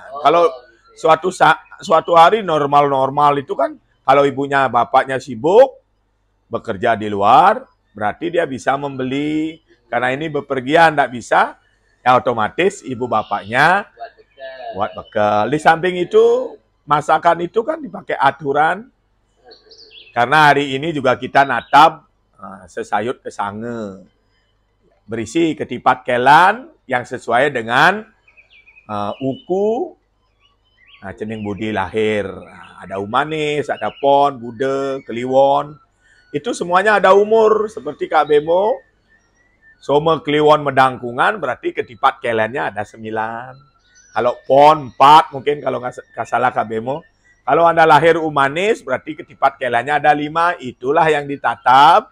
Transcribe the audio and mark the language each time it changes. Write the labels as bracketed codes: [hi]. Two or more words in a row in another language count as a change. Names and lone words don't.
[id] Kalau suatu hari normal-normal itu kan, kalau ibunya bapaknya sibuk, bekerja di luar, berarti dia bisa membeli, karena ini bepergian tidak bisa, ya otomatis ibu bapaknya buat bekal. Di samping itu, masakan itu kan dipakai aturan, karena hari ini juga kita [ban] natap sesayut kesange, [id] berisi ketipat kelan yang sesuai dengan uku Cening Budi lahir. Ada umanis, ada pon, bude, kliwon. Itu semuanya ada umur. Seperti Kak Bemo, Soma kliwon medangkungan berarti ketipat kelannya ada 9. Kalau pon 4 mungkin kalau nggak salah Kak Bemo. Kalau Anda lahir umanis berarti ketipat kelannya ada 5. Itulah yang ditatap.